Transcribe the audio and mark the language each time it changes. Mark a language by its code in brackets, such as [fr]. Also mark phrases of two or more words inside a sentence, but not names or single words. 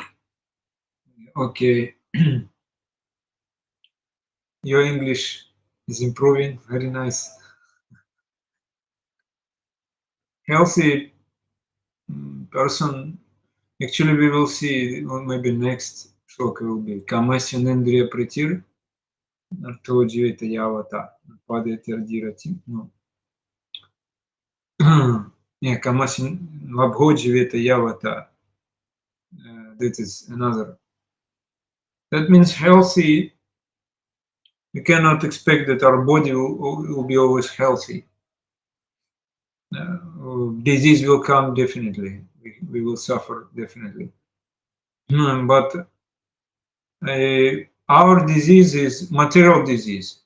[en] Okay. Your English is improving. Very nice. Healthy person. Actually, we will see, or maybe next shloka will be [sa] Kamasyanendriya Pratir Nartojiveta Yavata Padete Ardirati. [en] No. [sa] Yeah, Kamasyan Labhojiveta Yavata. [en] That is another. That means healthy. We cannot expect that our body will be always healthy. Disease will come definitely. We will suffer definitely. But our disease is material disease.